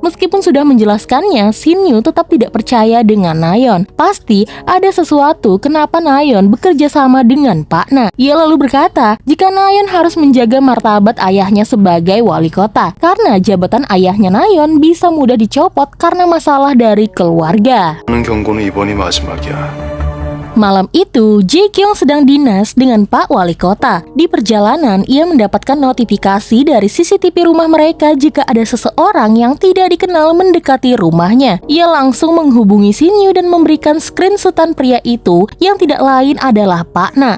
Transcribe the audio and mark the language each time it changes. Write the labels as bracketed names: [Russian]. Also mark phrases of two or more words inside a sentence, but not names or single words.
[Indonesian] Meskipun sudah menjelaskannya, Shin-yu tetap tidak percaya dengan Nayeon. Pasti ada sesuatu kenapa Nayeon bekerja sama dengan Pak Na. Ia lalu berkata jika Nayeon harus menjaga martabat ayahnya sebagai wali kota, karena jabatan ayahnya Nayeon bisa mudah dicopot karena masalah dari keluarga. [Korean] 하는 경고는 이번이 마지막이야. [Indonesian] Malam itu, Jae-kyung sedang dinas dengan Pak Wali Kota. Di perjalanan, ia mendapatkan notifikasi dari CCTV rumah mereka jika ada seseorang yang tidak dikenal mendekati rumahnya. Ia langsung menghubungi Shin-yu dan memberikan screenshotan pria itu yang tidak lain adalah Pak Na.